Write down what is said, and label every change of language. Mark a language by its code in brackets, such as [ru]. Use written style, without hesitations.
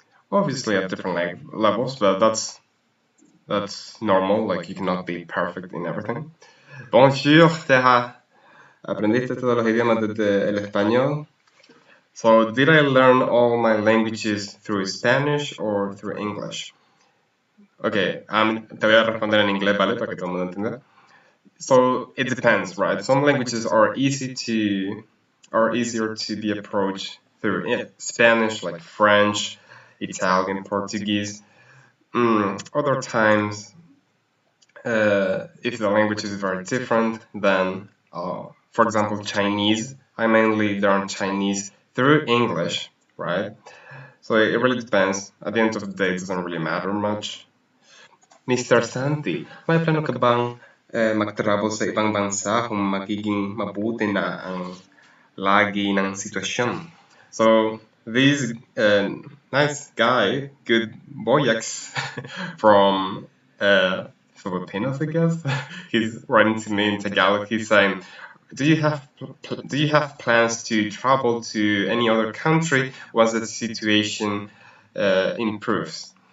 [en] Obviously, at different levels, but that's normal. Like you cannot be perfect in everything. [fr] Bonjour, Teja. [es] ¿Aprendiste todos los idiomas desde el español? [en] So, did I learn all my languages through Spanish or through English? [es] Okay, te voy a responder en inglés, ¿vale? Para que todo el mundo entienda. [en] So, it depends, right? Some languages are easier to be approached through Spanish, like French, Italian, Portuguese. Other times, if the language is very different, then, for example, Chinese, I mainly learned Chinese through English, right? So it really depends. At the end of the day, it doesn't really matter much. Mr. [tl] Santi, may plano ka bang mag-travel sa ibang bansa kung magiging mabuti na ang lagi ng sitwasyon? [en] So, this nice guy, good boyax from Filipinos, I guess, he's writing to me in Tagalog. He's saying, do you have plans to travel to any other country once the situation improves?